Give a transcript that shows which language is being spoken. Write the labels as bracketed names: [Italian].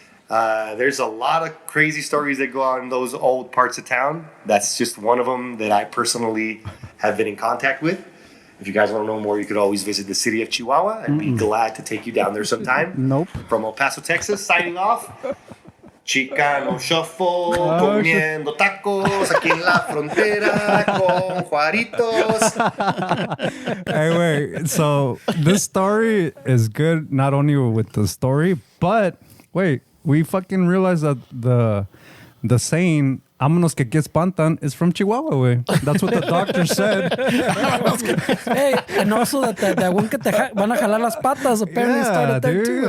[English] There's a lot of crazy stories that go on in those old parts of town. That's just one of them that I personally have been in contact with. If you guys want to know more, you could always visit the city of Chihuahua. I'd be glad to take you down there sometime. Nope. From El Paso, Texas, signing off. Chicano shuffle, [Spanish] comiendo tacos aquí en la frontera con Juaritos. [English] Hey, wait. So this story is good, not only with the story, but wait, we fucking realized that the saying [Spanish] "Vámonos que aquí espantan" [English] is from Chihuahua, way. That's what the doctor said. Hey, and also that one [Spanish] que te van a jalar las patas [English] apparently started there too.